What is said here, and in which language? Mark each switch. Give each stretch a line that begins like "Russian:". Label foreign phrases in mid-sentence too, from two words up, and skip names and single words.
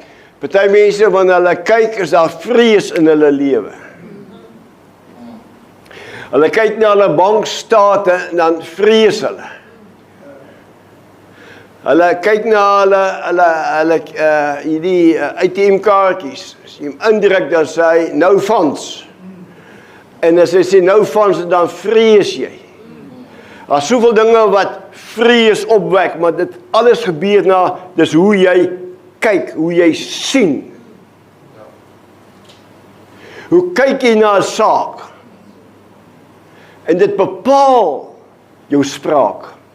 Afrikaans: Party mense wanneer hulle kyk is daar vrees in hulle lewe. Hulle kyk na hulle bankstate en dan vrees hulle. Hulle kyk na hulle hierdie ATM-kaartjies. As jy hom indruk, dan sê hy
English: no funds.
Afrikaans: En as hy sê
English: no funds,
Afrikaans: dan vrees jy. Daar is soveel dinge wat vrees opwek, maar dit alles gebeur dis hoe jy kyk, hoe jy sien. Hoe kyk jy na 'n saak? En dit bepaal jou spraak.